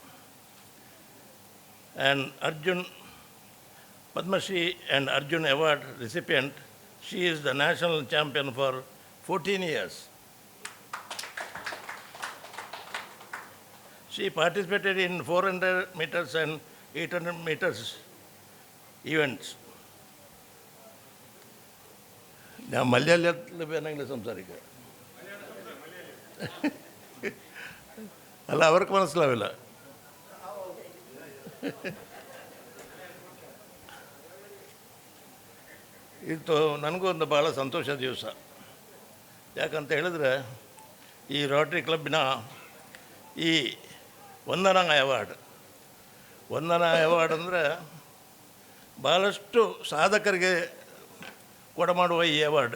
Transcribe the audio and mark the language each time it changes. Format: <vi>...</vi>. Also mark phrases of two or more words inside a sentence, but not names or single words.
<en>And Arjun Padma Shri and Arjun Award recipient, she is the national champion for 14 years. She participated in 400 meters and 800 meters events.</en> <ml>ഞാൻ മലയാളത്തിൽ വേണമെങ്കിൽ സംസാരിക്കുക അല്ല അവർക്ക് മനസ്സിലാവില്ല.</ml> <kn>ಇದು ನನಗೂ ಒಂದು ಭಾಳ ಸಂತೋಷದ ದಿವಸ. ಯಾಕಂತ ಹೇಳಿದ್ರೆ ಈ ರೋಟರಿ ಕ್ಲಬ್ಬಿನ ಈ ವಂದನಾ ಅವಾರ್ಡ್ ಅಂದರೆ ಭಾಳಷ್ಟು ಸಾಧಕರಿಗೆ ಕೊಡಮಾಡುವ ಈ ಅವಾರ್ಡ್.</kn>